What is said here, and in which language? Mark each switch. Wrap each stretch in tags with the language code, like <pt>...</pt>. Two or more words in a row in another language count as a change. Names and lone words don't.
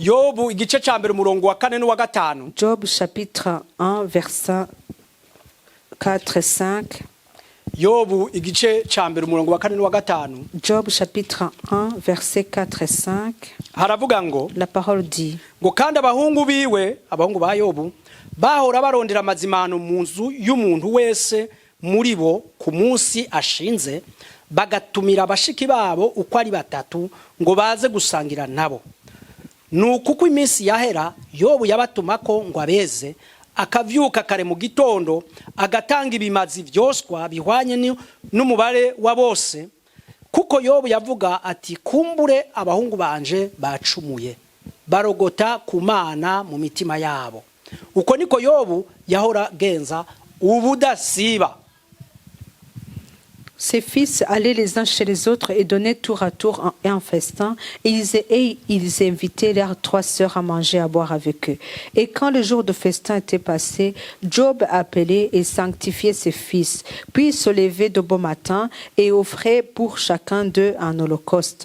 <fr>Job chapitre 1 verset 4 et 5. Job chapitre 1 verset 4 et 5. La parole dit,</fr> <rn>kandi abahungu biwe, abahungu ba Yobu, bahora barondera amazimano mu nzu y'umuntu wese muri bo ku munsi ashinze, bagatumira abashiki babo uko ari batatu ngo baze gusangira nabo. Nuko iminsi yahera Yobu yabatumako ngo abeze, akavyuka kare mu gitondo agatanga ibimazi vyoswa bihwanye n'umubare wa bose, kuko Yobu yavuga ati kumbure abahungu banje bacumuye barogota ku Mana mu mitima yabo. Uko niko Yobu yahora genza ubudasiba.</rn> <fr>Ses fils allaient les uns chez les autres et donnaient tour à tour un festin, et ils invitaient leurs 3 sœurs à manger et à boire avec eux. Et quand le jour de festin était passé, Job appelait et sanctifiait ses fils, puis il se levait de bon matin et offrait pour chacun d'eux un holocauste.</fr>